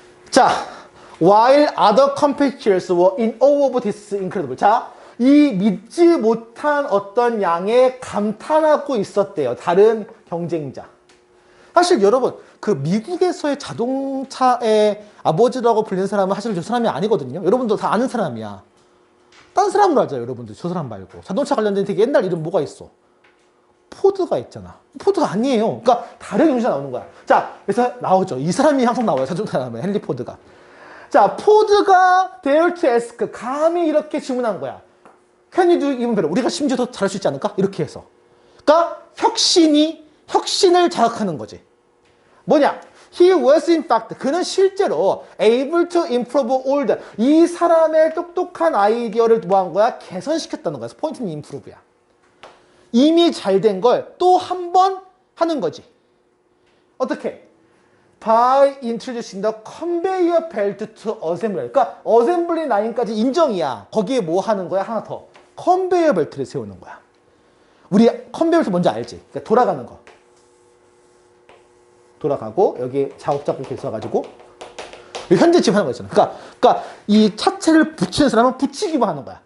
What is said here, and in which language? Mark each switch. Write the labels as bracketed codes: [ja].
[en] 자, while other competitors were in awe of this incredible. [ko] 자, 이 믿지 못한 어떤 양에 감탄하고 있었대요. 다른 경쟁자. 사실 여러분, 그 미국에서의 자동차의 아버지라고 불리는 사람은 사실 저 사람이 아니거든요. 여러분도 다 아는 사람이야. 딴 사람으로 알죠, 여러분들. 저 사람 말고. 자동차 관련된 되게 옛날 이름 뭐가 있어? 포드가 있잖아. 포드가 아니에요. 그러니까 다른 경쟁자 나오는 거야. 자, 그래서 나오죠. 이 사람이 항상 나와요. 자동차 나오면 헨리 포드가. 자, 포드가 [en] dare to ask. [ko] 감히 이렇게 질문한 거야. [en] Can you do even better? [ko] 우리가 심지어 더 잘할 수 있지 않을까? 이렇게 해서. 그러니까 혁신을 자극하는 거지. 뭐냐? [en] He was in fact, [ko] 그는 실제로 [en] able to improve all the, [ko] 이 사람의 똑똑한 아이디어를 뭐 한 거야? 개선시켰다는 거야. 그래서 포인트는 improve야. 이미 잘 된 걸 또 한 번 하는 거지. 어떻게? [en] By introducing the conveyor belt to assembly. [ko] 그러니까 어셈블리 라인까지 인정이야. 거기에 뭐 하는 거야? 하나 더. 컨베이어 벨트를 세우는 거야. 우리 컨베이어 벨트 뭔지 알지? 그러니까 돌아가는 거. 돌아가고 여기 작업자가 이렇게 있어가지고 현재 지금 하는 거 있잖아. 그러니까 이 차체를 붙이는 사람은 붙이기만 하는 거야.